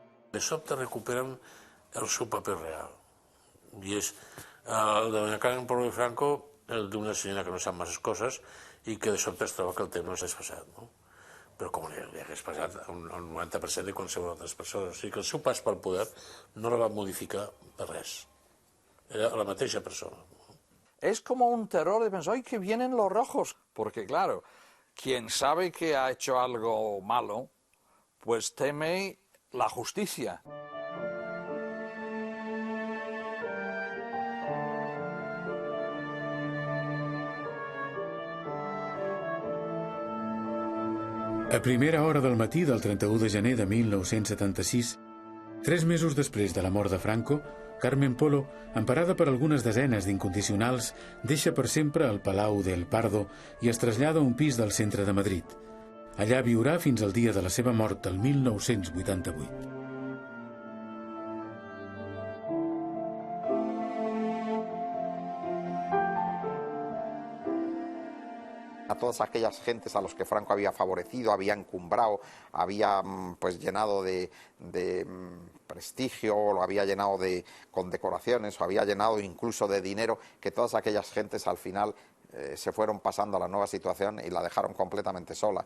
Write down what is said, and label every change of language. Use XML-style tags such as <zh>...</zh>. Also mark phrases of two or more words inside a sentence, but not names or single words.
<ca>De sobte recuperen el seu paper real. I és el de doña Carmen Polo de Franco, el d'una senyora que no sap masses coses i que de sobte es troba que el temps no s'ha passat, no? Però com li hagués passat al 90% de qualsevol altres persones. O sigui que el seu pas pel poder no la va modificar per res. Era la mateixa persona.</ca> <es>Es como un terror de pensar, ¡ay, que vienen los rojos! Porque claro, quien sabe que ha hecho algo malo, pues teme la justicia.</es> <ca>A primera hora del matí del 31 de gener de 1976, 3 mesos després de la mort de Franco, Carmen Polo, emparada per algunes desenes d'incondicionals, deixa per sempre el Palau del Pardo i es trasllada a un pis del centre de Madrid. Allà viurà fins al dia de la seva mort, el 1988.</ca> <es>A todas aquellas gentes a los que Franco había favorecido, había encumbrado, había pues llenado de prestigio, o lo había llenado de condecoraciones, o había llenado incluso de dinero, que todas aquellas gentes al final se fueron pasando a la nueva situación y la dejaron completamente sola.</es>